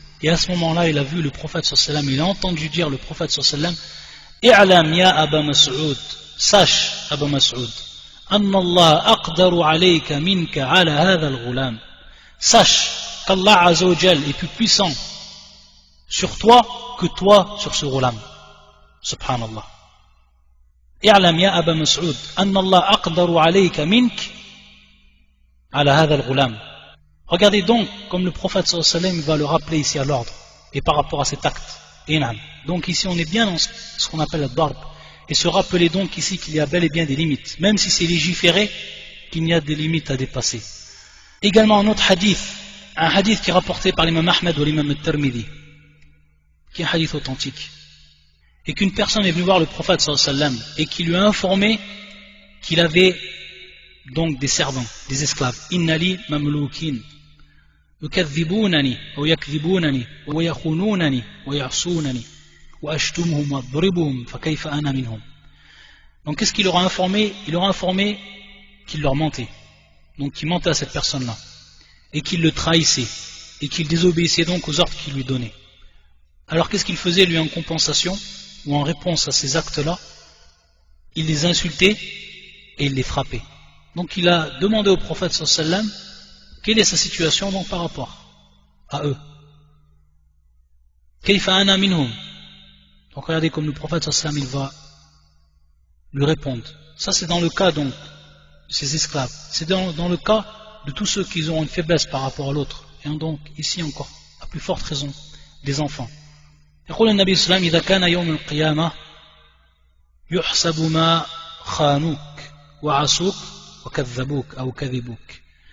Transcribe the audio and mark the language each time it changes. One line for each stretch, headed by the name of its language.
French: Et à ce moment-là, il a vu le prophète sallallahu alayhi wa sallam, il a entendu dire le prophète sallallahu alayhi wa sallam,
Arabic: اعلم يا أبا مسعود,
French: sache Aba Mas'ud,
Arabic: أن الله أقدر عليك منك على هذا الغلام.
French: Sache qu'Allah Azza wa Jal est plus puissant sur toi que toi sur ce ghulam.
Arabic: Subhanallah. اعلم يا أبا مسعود أن الله أقدر عليك منك على هذا الغلام.
French: Regardez donc comme le prophète sallallahu alayhi wa sallam va le rappeler ici à l'ordre et par rapport à cet acte. Donc ici on est bien dans ce qu'on appelle le darb et se rappeler donc ici qu'il y a bel et bien des limites, même si c'est légiféré qu'il y a des limites à dépasser. Également un autre hadith, un hadith qui est rapporté par l'imam Ahmed ou l'imam al-Tirmidhi, qui est un hadith authentique, et qu'une personne est venue voir le prophète sallallahu alayhi wa sallam et qui lui a informé qu'il avait donc des servants, des esclaves.
Arabic: Innali mamloukin يكذبونني أو يكذبونني ويخونونني ويعصونني وأشتمهم وأضربهم فكيف أنا منهم.
French: Donc qu'est-ce qu'il leur a informé? Il leur a informé qu'il leur mentait. Donc qu'il mentait à cette personne-là. Et qu'il le trahissait. Et qu'il désobéissait donc aux ordres qu'il lui donnait. Alors qu'est-ce qu'il faisait lui en compensation ou en réponse à ces actes-là? Il les insultait et il les frappait. Donc il a demandé au prophète sallallahu alayhi wa sallam quelle est sa situation donc par rapport à eux.
Arabic: Kayfa ana minhum.
French: Donc regardez comme le prophète sallallahu alayhi wa sallam il va lui répondre. Ça c'est dans le cas donc de ces esclaves. C'est dans le cas de tous ceux qui ont une faiblesse par rapport à l'autre. Et donc ici encore, à plus forte raison, des enfants.
Arabic: يقول النبي صلى الله عليه وسلم إذا كان يوم القيامة يحسب ما خانوك وعصوك وكذبوك أو كذبوك.